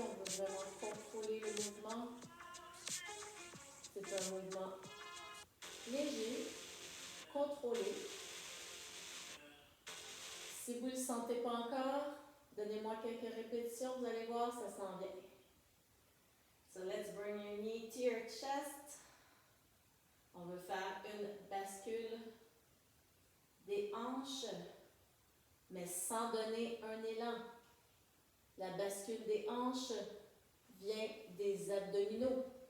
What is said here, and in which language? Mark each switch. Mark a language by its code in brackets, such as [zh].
[fr] On veut vraiment contrôler le mouvement. C'est un mouvement léger, contrôlé. Si vous ne le sentez pas encore, donnez-moi quelques répétitions. Vous allez voir, ça s'en vient. [en] So let's bring your knee to your chest. [fr] On veut faire une bascule des hanches, mais sans donner un élan. La bascule des hanches vient des abdominaux.